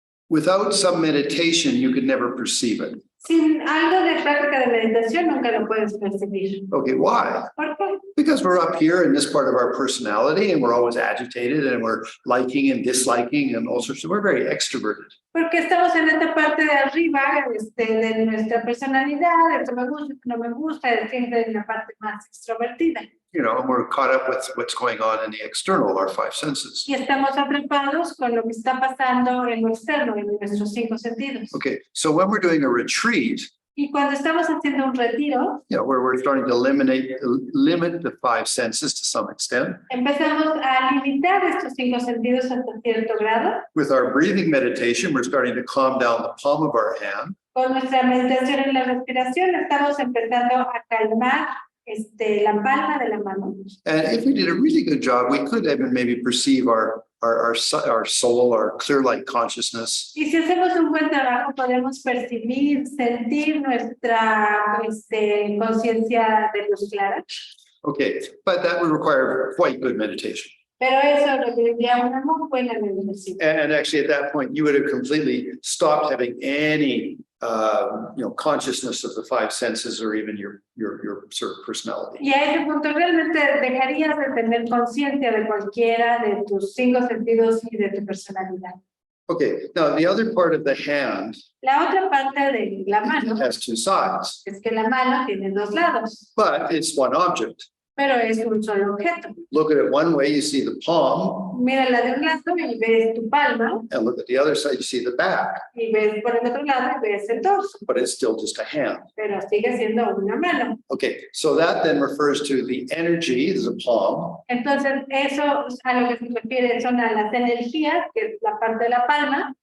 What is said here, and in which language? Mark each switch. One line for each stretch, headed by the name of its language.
English: Without some meditation, you could never perceive it.
Spanish: Sin algo de práctica de meditación nunca lo puedes percibir.
English: Okay, why?
Spanish: ¿Por qué?
English: Because we're up here in this part of our personality and we're always agitated and we're liking and disliking and all sorts of, we're very extroverted.
Spanish: Porque estamos en esta parte de arriba de nuestra personalidad, esto me gusta, esto no me gusta, siempre en la parte más extrovertida.
English: You know, and we're caught up with what's going on in the external, our five senses.
Spanish: Y estamos atrapados con lo que está pasando en lo externo, en nuestros 5 sentidos.
English: Okay, so when we're doing a retreat,
Spanish: Y cuando estamos haciendo un retiro,
English: you know, where we're starting to limit the five senses to some extent.
Spanish: empezamos a limitar estos 5 sentidos hasta cierto grado.
English: With our breathing meditation, we're starting to calm down the palm of our hand.
Spanish: Con nuestra meditación en la respiración, estamos empezando a calmar la palma de la mano.
English: And if we did a really good job, we could even maybe perceive our soul, our clear light consciousness.
Spanish: Y si hacemos un buen trabajo, podemos percibir, sentir nuestra conciencia de luz clara.
English: Okay, but that would require quite good meditation.
Spanish: Pero eso requeriría una muy buena meditación.
English: And actually, at that point, you would have completely stopped having any, consciousness of the five senses or even your sort of personality.
Spanish: Y a ese punto realmente dejarías de tener conciencia de cualquiera de tus 5 sentidos y de tu personalidad.
English: Okay, now the other part of the hand
Spanish: La otra parte de la mano
English: has two sides,
Spanish: es que la mano tiene 2 lados,
English: but it's one object.
Spanish: pero es un solo objeto.
English: Look at it one way, you see the palm,
Spanish: Mírala de un lado y ves tu palma,
English: and look at the other side, you see the back,
Spanish: y ves por el otro lado y ves el torso,
English: but it's still just a hand.
Spanish: pero sigue siendo una mano.
English: Okay, so that then refers to the energy, there's a palm,
Spanish: Entonces, eso a lo que se refiere son a las energías, que es la parte de la palma,